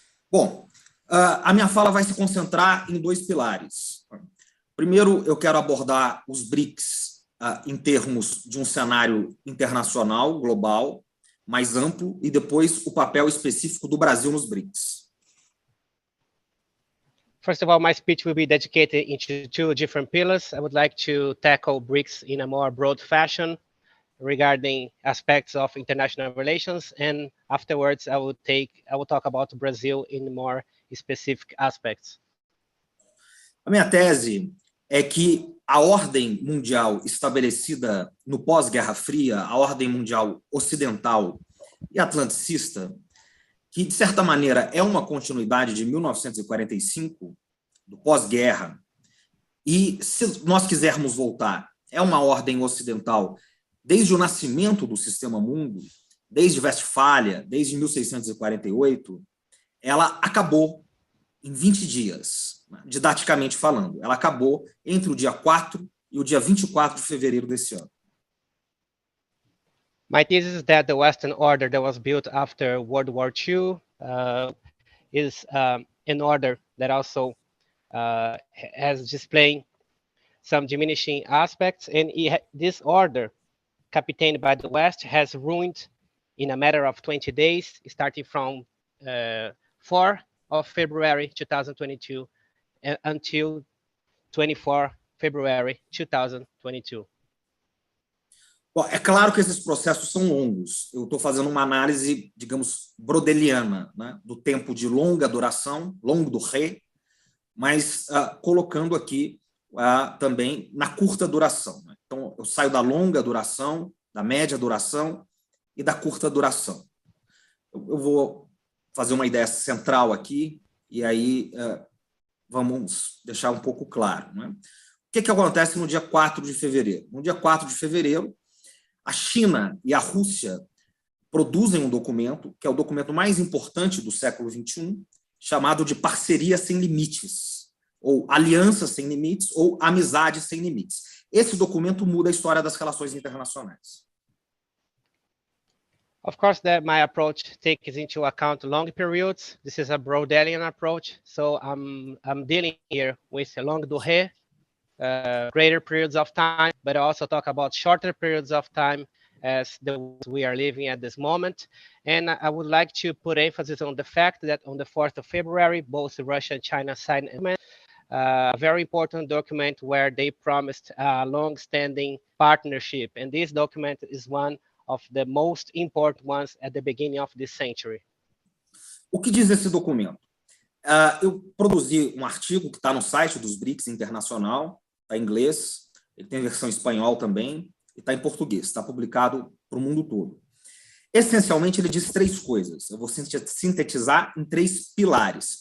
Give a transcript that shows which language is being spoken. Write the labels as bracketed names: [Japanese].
[Portuguese] Bom, a minha fala vai se concentrar em dois pilares. Primeiro, eu quero abordar os BRICS em termos de um cenário internacional, global, mais amplo, e depois o papel específico do Brasil nos BRICS. [English] First of all, my speech will be dedicated into two different pillars. I would like to tackle BRICS in a more broad fashion regarding aspects of international relations, and afterwards I will talk about Brazil in more specific aspects. [Portuguese] A minha tese é que a ordem mundial estabelecida no pós-Guerra Fria, a ordem mundial ocidental e atlanticista, que, de certa maneira, é uma continuidade de 1945, do pós-guerra, e, se nós quisermos voltar, é uma ordem ocidental desde o nascimento do sistema mundo, desde Westfália, desde 1648, ela acabou em 20 dias, didaticamente falando. Ela acabou entre o dia 4 e o dia 24 de fevereiro desse ano. [English] My thesis is that the Western order that was built after World War II is an order that also has displaying some diminishing aspects, and this order, captained by the West, has ruined in a matter of 20 days, starting from 4 of February 2022 until 24 February 2022. [Portuguese] Bom, é claro que esses processos são longos. Eu estou fazendo uma análise, digamos, brodeliana, né, do tempo de longa duração, longo do ré, mas colocando aqui também na curta duração. Né? Então, eu saio da longa duração, da média duração e da curta duração. Eu vou fazer uma ideia central aqui, e aí vamos deixar um pouco claro. Né? O que acontece no dia 4 de fevereiro? No dia 4 de fevereiro, a China e a Rússia produzem um documento, que é o documento mais importante do século XXI, chamado de Parceria Sem Limites, ou Aliança Sem Limites, ou Amizade Sem Limites. Esse documento muda a história das relações internacionais. [English] Of course, that my approach takes into account long periods. This is a Brodelian approach, so I'm dealing here with a longue durée, greater periods of time, but I also talk about shorter periods of time as the ones we are living at this moment. And I would like to put emphasis on the fact that on the 4th of February, both Russia and China signed a very important document where they promised a long-standing partnership. And this document is one of the most important ones at the beginning of this century. [Portuguese] O que diz esse documento? Eu produzi um artigo que está no site dos BRICS Internacional, está em inglês, ele tem versão em espanhol também, e está em português, está publicado para o mundo todo. Essencialmente, ele diz 3 coisas. Eu vou sintetizar em 3 pilares.